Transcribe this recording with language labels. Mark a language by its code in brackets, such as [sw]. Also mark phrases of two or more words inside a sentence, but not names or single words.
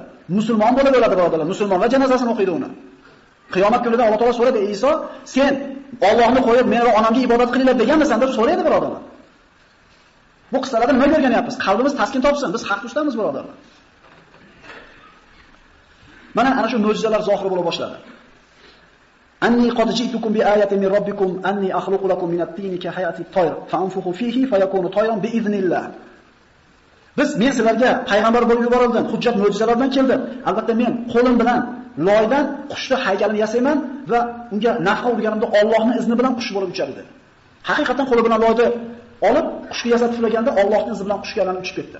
[uz] Musulmon bo'lib o'ladi birodarlar. Musulmon va janozasini o'qiydi uni. Qiyomat kunida Alloh taolo so'raydi: "Iso, sen Allohni qo'yib men va onamga ibodat qilinglar deganmisan?" deb so'raydi birodarlar. Bu qissalarda nima o'rganyapmiz? Qalbimiz taskin topsin, biz haq ustamiz birodarlar. Mana ana shu mo'jizalar zohir bo'la boshladi. [ar] أني قد جئتكم بآية من ربكم أني أخلق لكم من الطين كهيئة الطير فأنفخ فيه فيكون طيرا بإذن الله. [uz] Men sizlarga payg'ambar bo'lib yuborildim, hujjat mo'jizalar bilan keldim. Albatta men qo'lim bilan loydan qushni haykalini yasayman va unga nafqa urganimda Allohning izni bilan qush bo'lib uchadi dedi. Haqiqatan qo'li bilan loyni olib qushga yasatib fulaganda Allohning izni bilan qushga aylanib uchib ketdi.